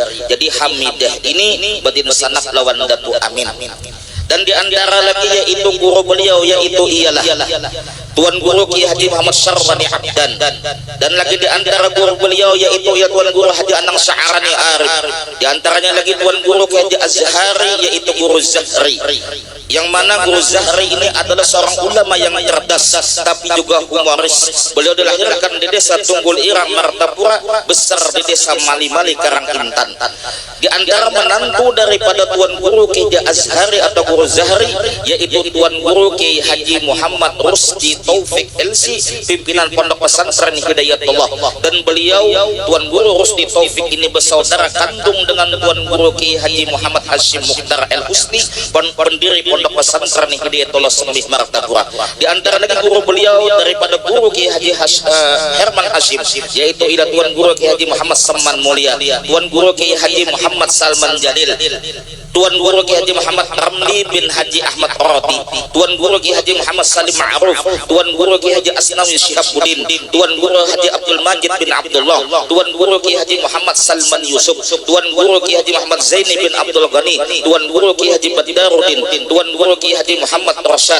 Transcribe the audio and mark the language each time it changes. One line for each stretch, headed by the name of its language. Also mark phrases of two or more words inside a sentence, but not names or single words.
Banjar: Jadi Hamidah ini badin sanak lawan Datu Amin.
Indonesian: Dan di antara lagi yaitu guru beliau yaitu ialah Tuan Guru Ki Haji Muhammad Syarwani Abdan. Dan lagi di antara guru beliau yaitu Tuan Guru Haji Anang Sya'arani Arif. Di antaranya lagi Tuan Guru Ki Haji Azhari yaitu Guru Zahri. Yang mana Guru Zahri ini adalah seorang ulama yang cerdas tapi juga humoris. Beliau dilahirkan di desa Tunggul Irang Martapura, besar di desa Mali-Mali Karangintan. Di antara menantu daripada Tuan Guru Ki Haji Azhari atau Guru Zahri yaitu Tuan Guru Ki Haji Muhammad Rusdi Taufik LC, pimpinan Pondok Pesantren Hidayatullah. Dan beliau Tuan Guru Rusdi Taufik ini bersaudara kandung dengan Tuan Guru Ki Haji Muhammad Hashim Mukhtar El Husni, pendiri Pondok Pesantren Hidayatullah Sembih Martapura. Di antara lagi guru beliau daripada Guru Ki Haji Herman Hashim yaitu Tuan Guru Ki Haji Muhammad Saman Mulia, Tuan Guru Ki Haji Muhammad Salman Jalil, Tuan Guru Ki Haji Muhammad Ramli bin Haji Ahmad Roti, Tuan Guru Ki Haji Muhammad Salim Ma'ruf, Tuan Guru Ki Haji Asnawi Syihabuddin, Tuan Guru Haji Abdul Majid bin Abdullah, Tuan Guru Ki Haji Muhammad Salman Yusuf, Tuan Guru Ki Haji Muhammad Zaini bin Abdul Ghani, Tuan Guru Ki Haji Badaruddin, Tuan Guru Ki Haji Muhammad Rasyad.